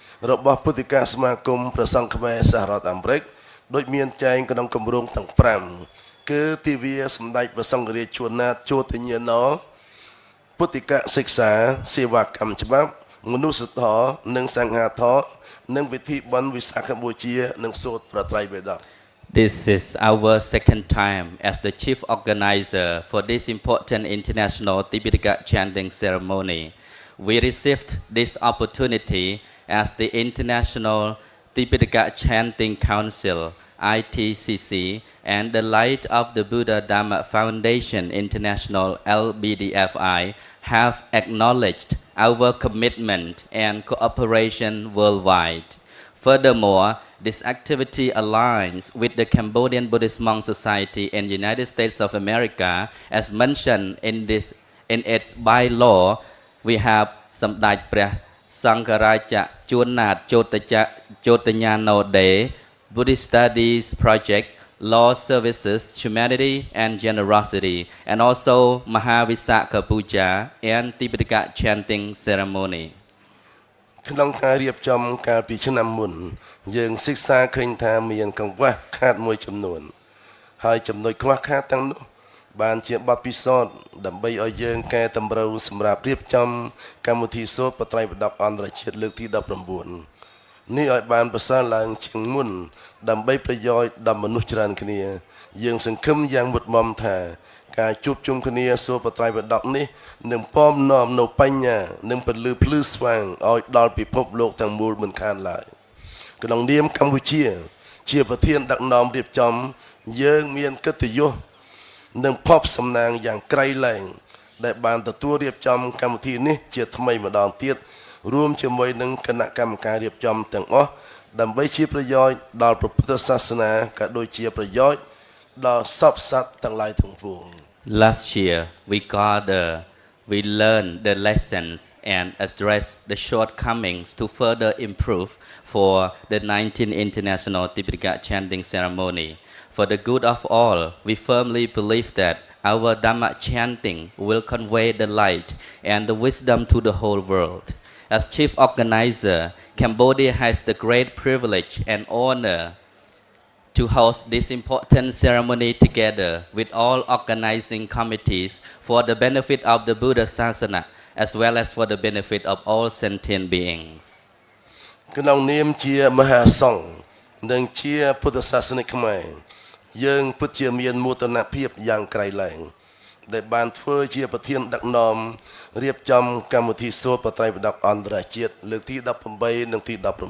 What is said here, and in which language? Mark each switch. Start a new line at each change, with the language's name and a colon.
Khmer: របស់ពុទ្ធិកសមាគមព្រះសង្ឃខ្មែរសហរដ្ឋអាមេរិកដោយមានចែងក្នុងគម្រោងទាំង5គឺទិវាសម្ដេចព្រះសង្ឃរាជជួនណាតជោទញ្ញាណពុទ្ធិកសិក្សាសេវាកម្មច្បាប់មនុស្សធម៌និងសង្ឃាធម៌និងពិធីបុណ្យវិសាខបូជានិងសូត្រប្រត្រៃបិដក
English: This is our second time as the chief organizer for this important international Tipitaka chanting ceremony. We received this opportunity as the International Tipitaka Chanting Council, ITCC, and the Light of the Buddha Dharma Foundation International, LBDFI, have acknowledged our commitment and cooperation worldwide. Furthermore, this activity aligns with the Cambodian Buddhist Monk Society in the United States of America. As mentioned in its bylaw, we have Samdaj Preh Sankaraja Chunat Chotanyano Day, Buddhist Studies Project, Law Services, Humanity and Generosity, and also Mahavisakha Puja and Tipitaka Chanting Ceremony.
Khmer: ក្នុងការរៀបចំកាលពីឆ្នាំមុនយើងសិក្សាឃើញថាមានកង្វះខាតមួយចំនួនហើយចំណុចខ្វះខាតទាំងនោះ បានជាបទពិសោធន៍ដើម្បីឲ្យយើងកែតម្រូវសម្រាប់រៀបចំកម្មវិធីសូត្របត្រៃបិដកអន្តរជាតិលើកទី19នេះឲ្យបានប្រសើរឡើងជាងមុនដើម្បីប្រយោជន៍ដល់មនុស្សច្រើនគ្នាយើងសង្ឃឹមយ៉ាងមុតមមថាការជួបជុំគ្នាសូត្របត្រៃបិដកនេះនឹងពំនាំនៅបញ្ញានិងពលឺភ្លឺស្វាងឲ្យដល់ពិភពលោកទាំងមូលមិនខានឡើយក្នុងនាមកម្ពុជាជាប្រធានដឹកនាំរៀបចំយើងមានកិត្តិយស និងភ័ព្វសំណាងយ៉ាងក្រៃលែងដែលបានទទួលរៀបចំកម្មវិធីនេះជាថ្មីម្ដងទៀតរួមជាមួយនឹងគណៈកម្មការរៀបចំទាំងអស់ដើម្បីជាប្រយោជន៍ដល់ព្រះពុទ្ធសាសនាក៏ដូចជាប្រយោជន៍ដល់សពសត្វទាំងឡាយទាំងពួង
English: Last year, we learned the lessons and addressed the shortcomings to further improve for the 19th International Tipitaka Chanting Ceremony. For the good of all, we firmly believe that our Dharma chanting will convey the light and the wisdom to the whole world. As chief organizer, Cambodia has the great privilege and honor to host this important ceremony together with all organizing committees for the benefit of the Buddha Sasana as well as for the benefit of all sentient beings.
Khmer: ក្នុងនាមជាមហាសង្ឃនិងជាពុទ្ធសាសនិកខ្មែរយើងពិតជាមានមោទនភាពយ៉ាងក្រៃលែងដែលបានធ្វើជាប្រធានដឹកនាំរៀបចំកម្មវិធីសូត្របត្រៃបិដកអន្តរជាតិលើកទី18និងទី19